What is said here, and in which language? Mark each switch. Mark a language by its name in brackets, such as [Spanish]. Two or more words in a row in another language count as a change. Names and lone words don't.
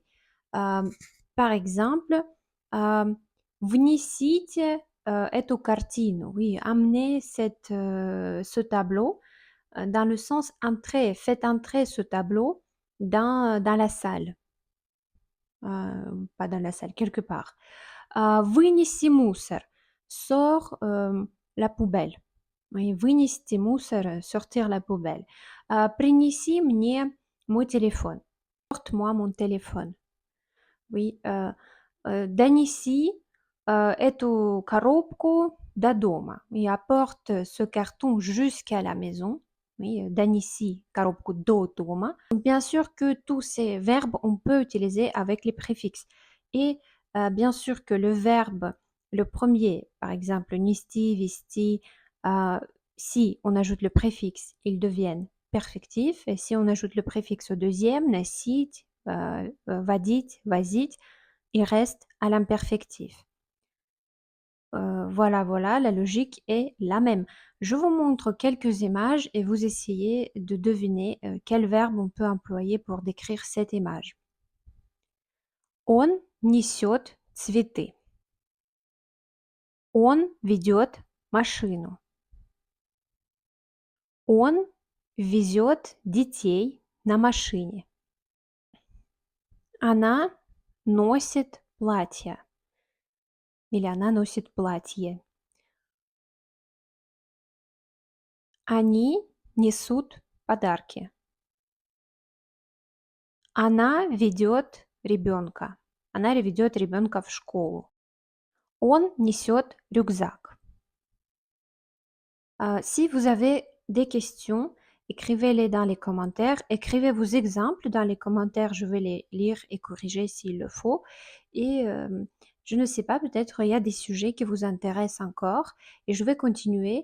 [French] Par exemple, [Russian] внесите эту картину. [French] Oui, amenez ce tableau dans le sens entrer, faites entrer ce tableau dans la salle. Pas dans la salle, quelque part. [Russian] Вынеси мусор. [French] Sors la poubelle. Oui, [Russian] вынести мусор, [French] sortir la poubelle. [Russian] Принеси мне мой téléphone. [French] Porte-moi mon téléphone. Oui, [Russian] донеси эту коробку до дома. [French] Oui, apporte ce carton jusqu'à la maison. Oui, [Russian] донеси коробку до дома. [French] Donc, bien sûr que tous ces verbes, on peut utiliser avec les préfixes. Et bien sûr que le verbe, le premier, par exemple, [Russian] нести, вести, [French] si on ajoute le préfixe, ils deviennent perfectifs. Et si on ajoute le préfixe au deuxième, [Russian] носить, водить, возить, [French] il reste à l'imperfectif. Voilà, voilà, la logique est la même. Je vous montre quelques images et vous essayez de deviner quel verbe on peut employer pour décrire cette image. [Russian] Он несет цветы. Он ведет машину. Он везет детей на машине. Она носит платье. Или она носит платье. Они несут подарки. Она ведет ребенка. Она ведет ребенка в школу. Он несет рюкзак. [French] Si vous avez des questions, écrivez-les dans les commentaires. Écrivez vos exemples dans les commentaires. Je vais les lire et corriger s'il le faut. Et je ne sais pas, peut-être il y a des sujets qui vous intéressent encore. Et je vais continuer.